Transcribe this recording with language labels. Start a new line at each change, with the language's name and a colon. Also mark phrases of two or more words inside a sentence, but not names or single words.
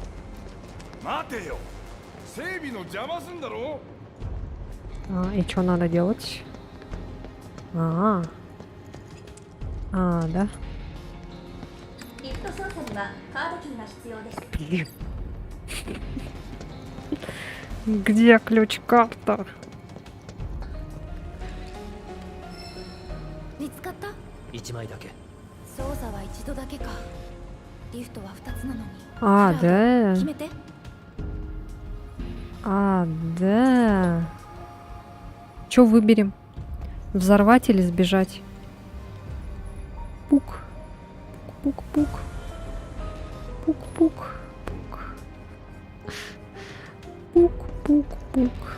Japanese: 待てよ。整備の邪魔すんだろ。
Russian: И что надо делать? Да.
Japanese: リフト操作にはカードキーが必要です。
Russian: Где ключ-карта?
Japanese: 見つかった？ 1枚だけ。操作は一度だけか。リフトは2つなのに。
Russian: Да.
Japanese: 決めて。
Russian: Да. Что выберем? Взорвать или сбежать? Пук. Пук-пук. Пук-пук. Пук-пук-пук.